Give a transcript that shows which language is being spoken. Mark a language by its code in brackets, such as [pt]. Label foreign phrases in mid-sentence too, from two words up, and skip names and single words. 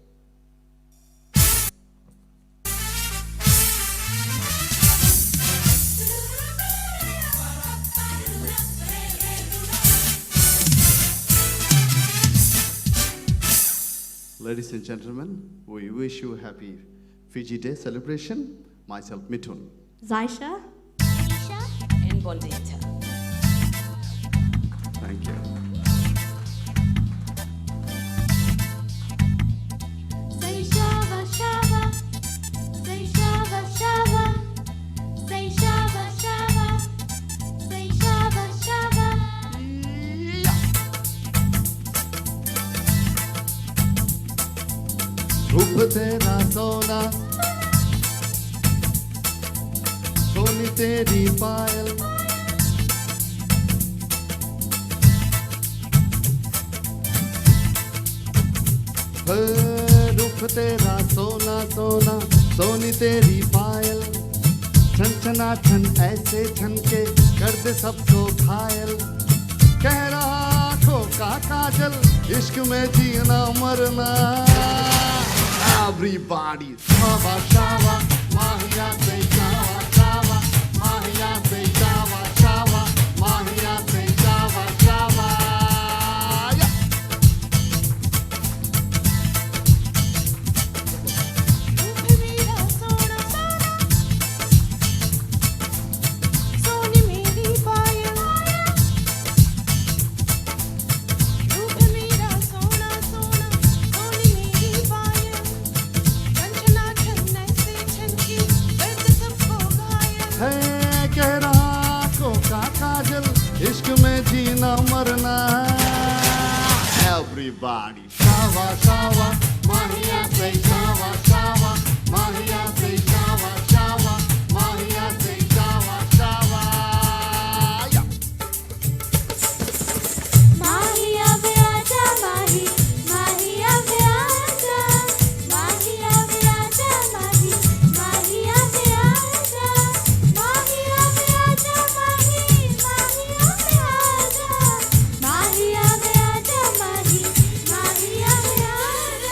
[en] Ladies and gentlemen, we wish you a happy Fiji Day celebration. Myself, Mithun. Zaisha. And Bondita. Thank you. [pa] ਸੇ ਸ਼ਾਵਾ ਸ਼ਾਵਾ, ਸੇ ਸ਼ਾਵਾ ਸ਼ਾਵਾ, ਸੇ ਸ਼ਾਵਾ ਸ਼ਾਵਾ, ਸੇ ਸ਼ਾਵਾ ਸ਼ਾਵਾ. [hi] रूप तेरा सोना, सोनी तेरी पायल, रूप तेरा सोना सोना, सोनी तेरी पायल, छन छना छन ऐसे छन के कर दे सबको घायल, कह रहा आँखों का काजल, इश्क में जीना मरना. [en] Everybody, [pa] ਸ਼ਾਵਾ ਸ਼ਾਵਾ, ਮਾਹੀਆ ਸੇ ਸ਼ਾਵਾ ਸ਼ਾਵਾ, ਮਾਹੀਆ ਸੇ ਸ਼ਾਵਾ ਸ਼ਾਵਾ, ਮਾਹੀਆ ਸੇ ਸ਼ਾਵਾ ਸ਼ਾਵਾ. [hi] सोनी मेरी पायल, रूप मेरा सोना सोना, सोनी मेरी पायल, छनछना छन ऐसे छनकी, दर्द सबको घायल. है कह रहा आँखों का काजल, इश्क में जीना मरना. [en] everybody. [pa] ਸ਼ਾਵਾ, ਸ਼ਾਵਾ, ਮਾਹੀਆ ਸੇ ਸ਼ਾਵਾ, ਸ਼ਾਵਾ, ਮਾਹੀਆ ਸੇ ਸ਼ਾਵਾ, ਸ਼ਾਵਾ, ਮਾਹੀਆ ਸੇ ਸ਼ਾਵਾ, ਸ਼ਾਵਾ. [en] Yeah. [pa] ਮਾਹੀ ਵੇ ਆਜਾ ਮਾਹੀ, ਮਾਹੀ ਵੇ ਆਜਾ, ਮਾਹੀ ਵੇ ਆਜਾ ਮਾਹੀ, ਮਾਹੀ ਵੇ ਆਜਾ, ਮਾਹੀ ਵੇ ਆਜਾ ਮਾਹੀ, ਮਾਹੀ ਵੇ ਆਜਾ, ਮਾਹੀ ਵੇ ਆਜਾ ਮਾਹੀ, ਮਾਹੀ ਵੇ ਆਜਾ.